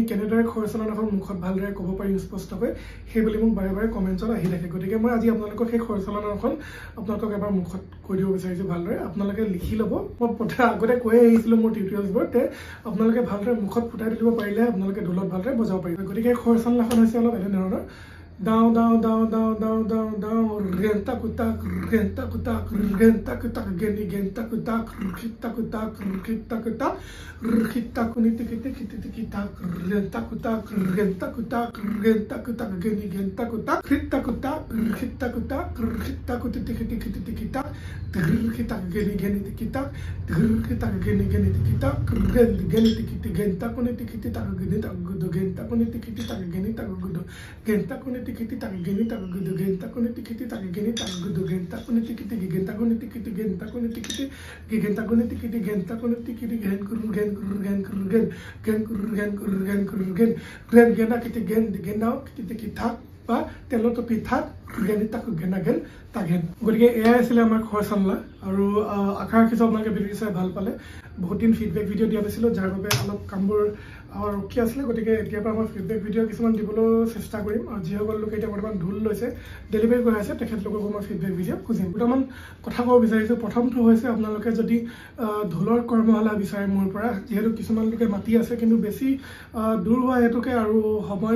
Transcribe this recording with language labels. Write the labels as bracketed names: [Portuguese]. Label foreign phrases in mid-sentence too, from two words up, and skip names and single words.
[Assamese] কেনেদৰে খৰচালনাখন মুখত ভালদৰে ক'ব পাৰিম স্পষ্টকৈ সেই বুলি মোক বাৰে বাৰে কমেণ্টছত আহি থাকে গতিকে মই আজি আপোনালোকক সেই খৰচালনাখন আপোনালোকক এবাৰ মুখত কৈ দিব বিচাৰিছোঁ ভালদৰে আপোনালোকে লিখি ল'ব মই আগতে কৈ আহিছিলোঁ মোৰ টিউটৰিয়েলছবোৰত আপোনালোকে ভালদৰে মুখত ফুটাই তুলিব পাৰিলে আপোনালোকে ঢোলত ভালদৰে বজাব পাৰিব গতিকে খৰচালনাখন হৈছে অলপ এনেধৰণৰ Down, down, down, down, down, down, down, renta kutak, renta kutak, renta kutak, genta kutak, rita kutak, rita kutak, rita kuniti kiti kiti kitak, renta kutak, renta kutak, renta kutak, genta kutak, rita kutak, rita kuniti kiti kiti kitak, rita geni kitak, rita geni kitak, geni kiti genta kuniti kiti tak geni tak gudu genta kuniti kiti tak geni tak gudu genta kuniti tikiti tak geni tak gudu genta kuni tikiti tak geni tak gudu genta kuni tikiti genta kuni tikiti genta kuni tikiti genta kuni tikiti genta kuni tikiti gen gen gena kiti gen gena kiti kitak বা তেলটো পিঠাত গেনি তাক গেনা গেল তাগেন গতিকে এয়াই আছিলে আমাৰ খৰচালনা আৰু আশা ৰাখিছোঁ আপোনালোকে ভিডিঅ' চাই ভাল পালে বহুত দিন ফিডবেক ভিডিঅ' দিয়া নাছিলোঁ যাৰ বাবে অলপ কামবোৰ ৰখি আছিলে গতিকে এতিয়াৰ পৰা মই ফিডবেক ভিডিঅ' কিছুমান দিবলৈ চেষ্টা কৰিম আৰু যিসকল লোকে এতিয়া বৰ্তমান ঢোল লৈছে ডেলিভাৰী কৰি আছে তেখেতলোককো মই ফিডবেক ভিডিঅ' খুজিম দুটামান কথা ক'ব বিচাৰিছোঁ প্ৰথমটো হৈছে আপোনালোকে যদি ঢোলৰ কৰ্মশালা বিচাৰে মোৰ পৰা যিহেতু কিছুমান লোকে মাতি আছে কিন্তু বেছি দূৰ হোৱা হেতুকে আৰু সময়টো